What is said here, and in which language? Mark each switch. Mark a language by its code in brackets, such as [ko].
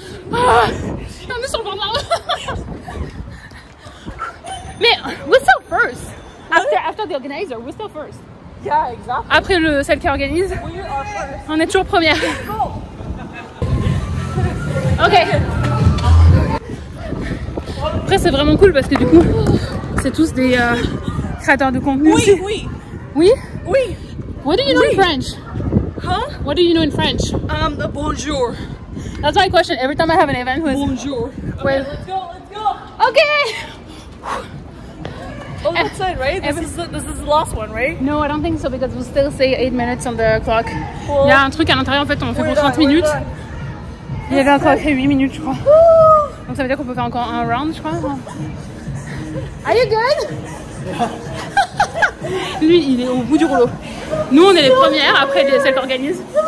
[fr] On est sur le bord de la route. Mais [en] we're still first. After the organizer, we're still first. Yeah, exactly. [fr] Après celle qui organise, on est toujours première. Ok. Après c'est vraiment cool parce que du coup c'est tous des créateurs de contenu. Oui, oui. Oui? Oui. [en] What do you know in French? Huh? What do you know in French? [fr] Bonjour. [en] That's my question every time I have an event. [fr] Bonjour. [en] Wait. Let's go. Okay. Oh, that's it, right? This is the last one, right? No, I don't think so because we'll still say 8 minutes on the clock. Cool. [fr] Il y a un truc à l'intérieur en fait, on fait pour 30 minutes. Il y avait encore écrit 8 minutes je crois. Donc ça veut dire qu'on peut faire encore un round je crois. [en] Are you good? [fr] Lui il est au bout du rouleau. Nous on est les premières, après celles qui organisent.